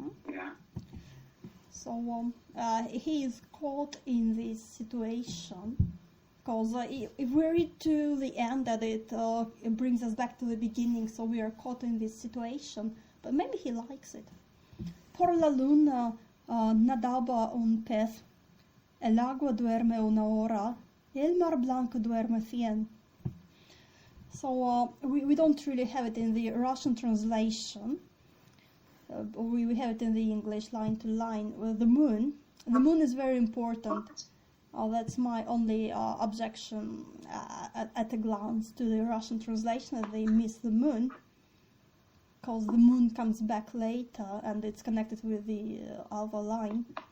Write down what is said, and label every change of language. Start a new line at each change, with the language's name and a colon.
English: Yeah. So he is caught in this situation because if we read to the end that it brings us back to the beginning, so we are caught in this situation, but maybe he likes it.
Spanish: Por la luna nadaba un pez, el agua duerme una hora, el mar blanco duerme 100.
English: So we don't really have it in the Russian translation. We have it in the English line to line. Well, the moon is very important. That's my only objection at a glance to the Russian translation, that they miss the moon, because the moon comes back later and it's connected with the other line.